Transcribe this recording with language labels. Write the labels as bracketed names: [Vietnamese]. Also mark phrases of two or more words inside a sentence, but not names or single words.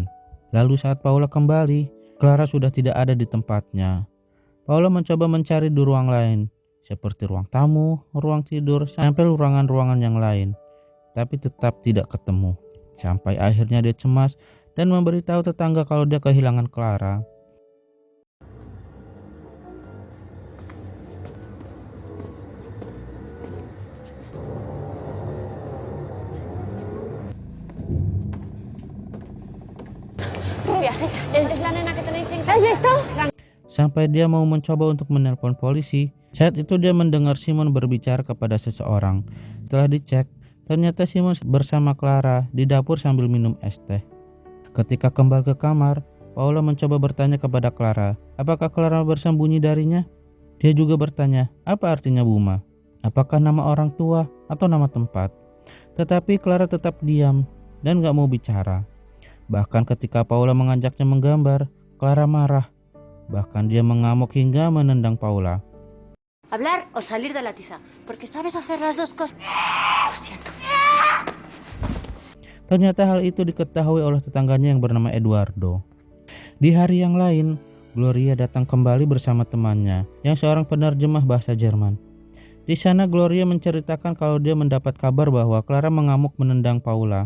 [Indonesian] Lalu saat Paula kembali, Clara sudah tidak ada di tempatnya. Paula mencoba mencari di ruang lain. seperti ruang tamu, ruang tidur, sampai ruangan-ruangan yang lain, tapi tetap tidak ketemu. Sampai akhirnya dia cemas dan memberitahu tetangga kalau dia kehilangan Clara. [Spanish] Rubias, es la nena que tenéis en casa. ¿Has visto? [Indonesian] Sampai dia mau mencoba untuk menelpon polisi. Saat itu dia mendengar Simon berbicara kepada seseorang. Setelah dicek, ternyata Simon bersama Clara di dapur sambil minum es teh. Ketika kembali ke kamar, Paula mencoba bertanya kepada Clara, apakah Clara bersembunyi darinya? Dia juga bertanya, apa artinya Buma? Apakah nama orang tua atau nama tempat? Tetapi Clara tetap diam dan gak mau bicara. Bahkan ketika Paula mengajaknya menggambar, Clara marah. Bahkan dia mengamuk hingga menendang Paula. [Spanish] Hablar o salir de la tiza, porque sabes hacer las dos cosas. Lo siento. [Indonesian] Ternyata hal itu diketahui oleh tetangganya yang bernama Eduardo. Di hari yang lain, Gloria datang kembali bersama temannya yang seorang penerjemah bahasa Jerman. Di sana Gloria menceritakan kalau dia mendapat kabar bahwa Clara mengamuk menendang Paula.